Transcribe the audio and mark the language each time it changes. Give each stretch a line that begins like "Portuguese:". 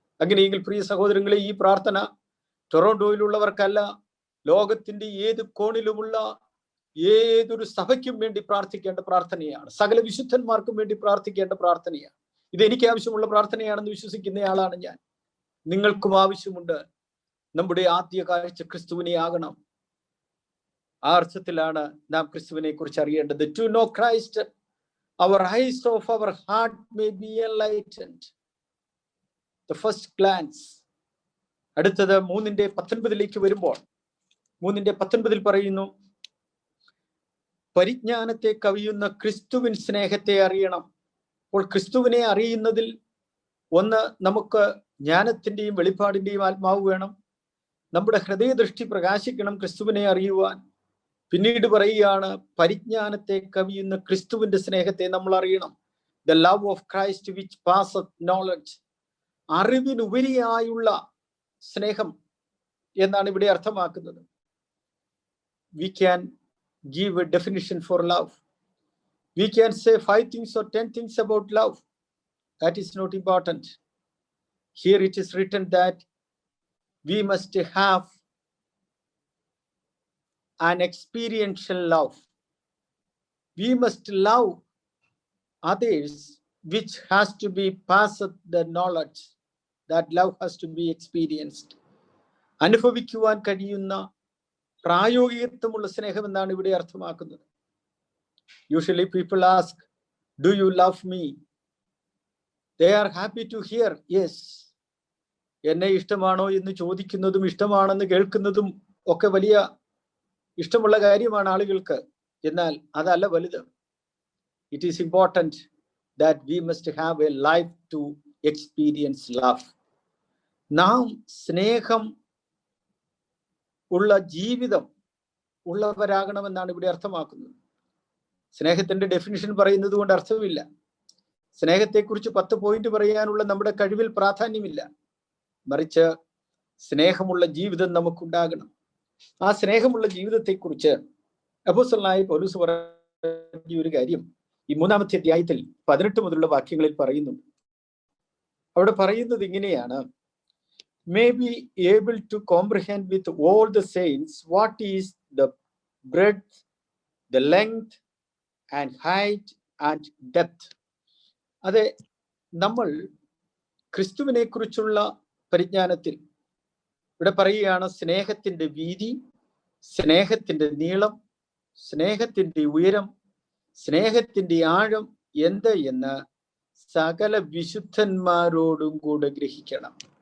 Malayalam: അങ്ങനെയെങ്കിൽ പ്രിയ സഹോദരങ്ങളെ, ഈ പ്രാർത്ഥന ടൊറോണ്ടോയിലുള്ളവർക്കല്ല, ലോകത്തിന്റെ ഏത് കോണിലുമുള്ള ഏതൊരു സഭയ്ക്കും വേണ്ടി പ്രാർത്ഥിക്കേണ്ട പ്രാർത്ഥനയാണ്. സകല വിശുദ്ധന്മാർക്കും വേണ്ടി പ്രാർത്ഥിക്കേണ്ട പ്രാർത്ഥനയാണ്. ഇത് എനിക്ക് ആവശ്യമുള്ള പ്രാർത്ഥനയാണെന്ന് വിശ്വസിക്കുന്നയാളാണ് ഞാൻ. നിങ്ങൾക്കും ആവശ്യമുണ്ട്. നമ്മുടെ ആദ്യ കാഴ്ച ക്രിസ്തുവിനെ ആകണം. ആ അർത്ഥത്തിലാണ് നാം ക്രിസ്തുവിനെ കുറിച്ച് അറിയേണ്ടത്.
English: To know Christ, our eyes of our heart may be enlightened. The first glance.
Malayalam: അടുത്തത് 3:19 വരുമ്പോൾ 3:19 പറയുന്നു, പരിജ്ഞാനത്തെ കവിയുന്ന ക്രിസ്തുവിൻ സ്നേഹത്തെ അറിയണം. അപ്പോൾ ക്രിസ്തുവിനെ അറിയുന്നതിൽ ഒന്ന്, നമുക്ക് ജ്ഞാനത്തിന്റെയും വെളിപ്പാടിന്റെയും ആത്മാവ് വേണം. നമ്മുടെ ഹൃദയദൃഷ്ടി പ്രകാശിക്കണം ക്രിസ്തുവിനെ അറിയുവാൻ. പിന്നീട് പറയുകയാണ്, പരിജ്ഞാനത്തെ കവിയുന്ന ക്രിസ്തുവിന്റെ സ്നേഹത്തെ നമ്മൾ അറിയണം.
English: The love of Christ which passeth knowledge.
Malayalam: അറിവിനുപരിയായുള്ള സ്നേഹം എന്നാണ് ഇവിടെ അർത്ഥമാക്കുന്നത്.
English: We can give a definition for love. We can say 5 things or 10 things about love. That is not important. Here it is written that we must have an experiential love. We must love others, which has to be passed the knowledge. That love has to be experienced.
Malayalam: അനുഭവിക്കുവാൻ കഴിയുന്ന പ്രായോഗികത്വമുള്ള സ്നേഹം എന്നാണ് ഇവിടെ അർത്ഥമാക്കുന്നത്.
English: Usually people ask, do you love me? They are happy to hear, yes.
Malayalam: എന്നെ ഇഷ്ടമാണോ എന്ന് ചോദിക്കുന്നതും ഇഷ്ടമാണെന്ന് കേൾക്കുന്നതും ഒക്കെ വലിയ ഇഷ്ടമുള്ള കാര്യമാണ് ആളുകൾക്ക്. എന്നാൽ അതല്ല വലുത്.
English: It is important that we must have a life to experience love.
Malayalam: നാം സ്നേഹം ഉള്ള ജീവിതം ഉള്ളവരാകണമെന്നാണ് ഇവിടെ അർത്ഥമാക്കുന്നത്. സ്നേഹത്തിന്റെ ഡെഫിനിഷൻ പറയുന്നത് കൊണ്ട് അർത്ഥമില്ല. സ്നേഹത്തെക്കുറിച്ച് 10 പോയിന്റ് പറയാനുള്ള നമ്മുടെ കഴിവിൽ പ്രാധാന്യമില്ല. മറിച്ച് സ്നേഹമുള്ള ജീവിതം നമുക്കുണ്ടാകണം. ആ സ്നേഹമുള്ള ജീവിതത്തെക്കുറിച്ച് അപ്പോസ്തലനായ പൗലോസ് പറഞ്ഞ ഒരു കാര്യം ഈ 3-ാമത്തെ അധ്യായത്തിൽ 18 മുതലുള്ള വാക്യങ്ങളിൽ പറയുന്നുണ്ട്. അവിടെ പറയുന്നത് ഇങ്ങനെയാണ്,
English: may be able to comprehend with all the saints what is the breadth, the length and height and depth.
Malayalam: അതെ, നമ്മൾ ക്രിസ്തുവിനെ കുറിച്ചുള്ള പരിജ്ഞാനത്തിൽ ഇവിടെ പറയുകയാണ്, സ്നേഹത്തിന്റെ വീതി, സ്നേഹത്തിന്റെ നീളം, സ്നേഹത്തിന്റെ ഉയരം, സ്നേഹത്തിന്റെ ആഴം എന്ത് എന്ന് സകല വിശുദ്ധന്മാരോടും കൂടെ ഗ്രഹിക്കണം.